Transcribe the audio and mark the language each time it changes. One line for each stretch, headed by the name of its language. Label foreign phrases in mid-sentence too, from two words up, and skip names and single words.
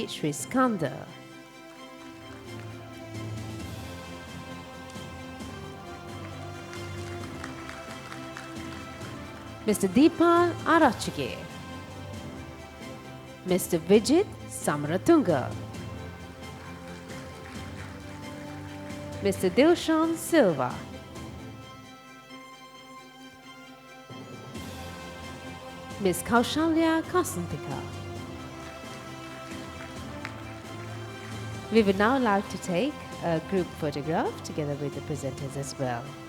English: Sriskanda, Mr. Deepal Arachige, Mr. Vijit Samaratunga, Mr. Dilshan Silva, Ms. Kaushalya Kasantika. We would now like to take a group photograph together with the presenters as well.